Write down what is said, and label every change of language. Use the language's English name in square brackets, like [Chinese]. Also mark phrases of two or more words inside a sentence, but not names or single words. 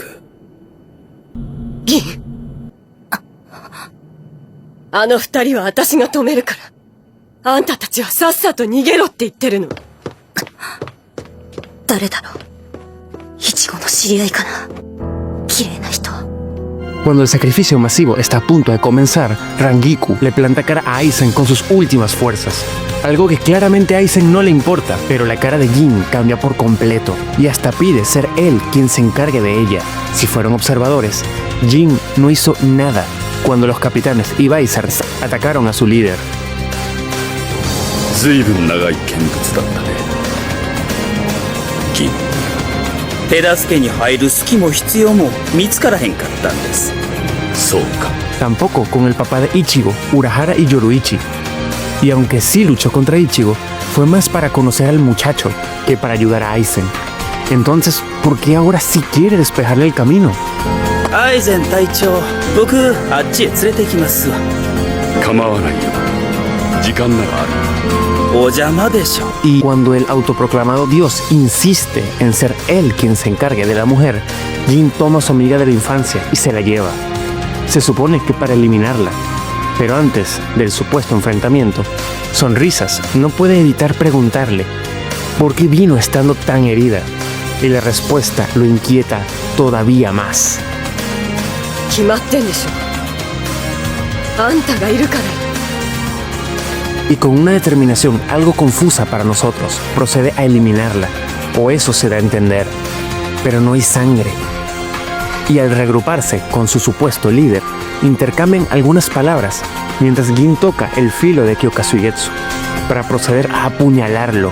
[Japanese] 銀。あの2人は私が止めるから。あんたたちはさっさと逃げろって言ってるの。誰だろう。イチゴの知り合いかな。綺麗な人。 [Spanish] Cuando el sacrificio masivo está a punto de comenzar, Rangiku le planta cara a Aizen con sus últimas fuerzas. Algo que claramente a Aizen no le importa, pero la cara de Jin cambia por completo y hasta pide ser él quien se encargue de ella. Si fueron observadores, Jin no hizo nada cuando los capitanes y Vizards atacaron a su líder. [Japanese] 随分長い見物だったね。銀。手助けに入る隙も必要も見つからへんかったんです。そうか。 [Spanish] Tampoco con el papá de Ichigo, Urahara y Yoruichi. Y aunque sí luchó contra Ichigo, fue más para conocer al muchacho que para ayudar a Aizen. Entonces, ¿por qué ahora sí quiere despejarle el camino? [Japanese] アイゼン隊長、僕あっちへ連れて行きますわ。構わないよ。時間ならある。お邪魔でしょ。 [Spanish] Y cuando el autoproclamado Dios insiste en ser él quien se encargue de la mujer, Jin toma a su amiga de la infancia y se la lleva. Se supone que para eliminarla. Pero antes del supuesto enfrentamiento, Sonrisas no puede evitar preguntarle por qué vino estando tan herida. Y la respuesta lo inquieta todavía más. [Japanese] 決まってんでしょ。あんたがいるから。 [Spanish] Y con una determinación algo confusa para nosotros, procede a eliminarla, o eso se da a entender, pero no hay sangre. Y al reagruparse con su supuesto líder, intercambian algunas palabras, mientras Gin toca el filo de Kyokazugetsu, para proceder a apuñalarlo.